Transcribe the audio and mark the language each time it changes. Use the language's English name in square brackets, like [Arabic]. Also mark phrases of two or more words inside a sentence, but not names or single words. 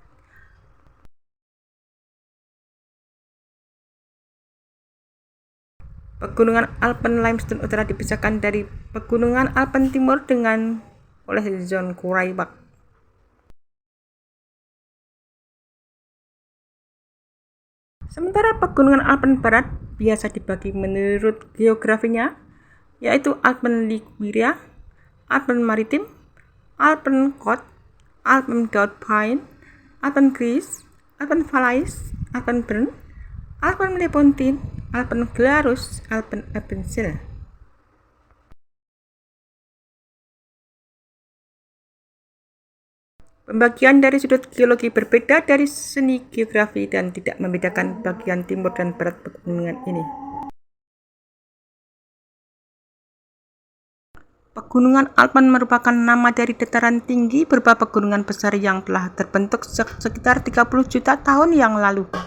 [Indonesian] Pegunungan Alpen Limestone Utara dipisahkan dari pegunungan Alpen Timur oleh zona Kuiperbach. Sementara pegunungan Alpen Barat biasa dibagi menurut geografinya, yaitu Alpen Liguria, Alpen Maritim, Alpen Côte, Alpen Dauphin, Alpen Grise, Alpen Valais, Alpen Brun, Alpen Lepontine, Alpen Glarus, Alpen Appenzell. Pembagian dari sudut geologi berbeda dari seni geografi dan tidak membedakan bagian timur dan barat pegunungan ini. Pegunungan Alpen merupakan nama dari dataran tinggi berupa pegunungan besar yang telah terbentuk sekitar 30 juta tahun yang lalu.